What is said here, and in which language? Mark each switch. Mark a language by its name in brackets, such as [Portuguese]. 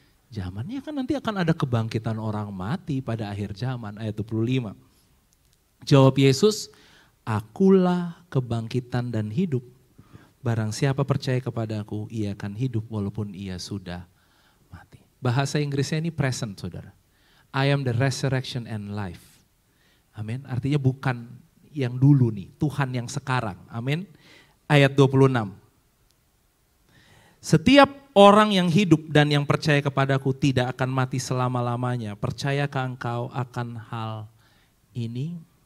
[Indonesian] zamannya kan nanti akan ada kebangkitan orang mati pada akhir zaman, ayat 25. Jawab Yesus, akulah kebangkitan dan hidup. Barang siapa percaya kepadaku, ia akan hidup walaupun ia sudah mati. Bahasa Inggrisnya ini present, saudara. [English] I am the resurrection and life. [Indonesian] Amin. Artinya bukan yang dulu nih, Tuhan yang sekarang. Amin. Ayat 26. Setiap orang yang hidup dan yang percaya kepadaku tidak akan mati selama-lamanya. Percayakah engkau akan hal ini?